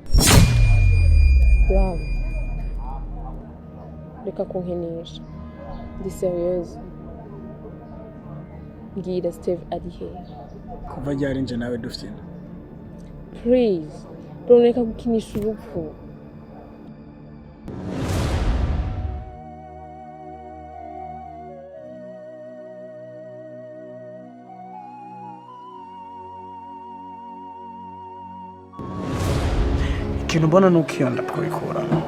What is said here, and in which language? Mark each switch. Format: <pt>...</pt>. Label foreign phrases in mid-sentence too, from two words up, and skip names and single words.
<rw>Wow. Reka kunkinisha. Ndi serious. Ngira Steve ari he? Kuva ryari nje nawe dufite.</rw> <en>Please. Don't</en> <rw>reka gukinisha urupfu. Ikintu mbona nuko iyo ndakubikura.</rw>